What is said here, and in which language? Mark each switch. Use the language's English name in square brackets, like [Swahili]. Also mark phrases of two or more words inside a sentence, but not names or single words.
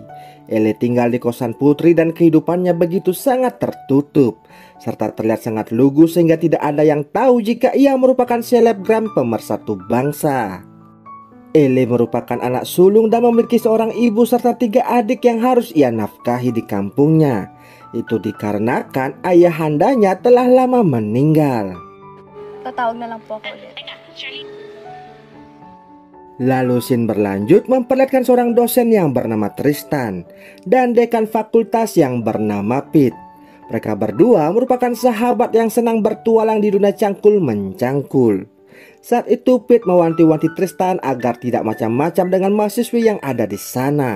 [Indonesian] Elle tinggal di kosan putri dan kehidupannya begitu sangat tertutup, serta terlihat sangat lugu sehingga tidak ada yang tahu jika ia merupakan selebgram pemersatu bangsa. Elle merupakan anak sulung dan memiliki seorang ibu serta 3 adik yang harus ia nafkahi di kampungnya. Itu dikarenakan ayahandanya telah lama meninggal. [Filipino] Tatawag na lang po ako ulit. [Indonesian] Lalu scene berlanjut memperlihatkan seorang dosen yang bernama Tristan dan dekan fakultas yang bernama Pete. Mereka berdua merupakan sahabat yang senang bertualang di dunia cangkul mencangkul. Saat itu Pete mewanti-wanti Tristan agar tidak macam-macam dengan mahasiswi yang ada di sana.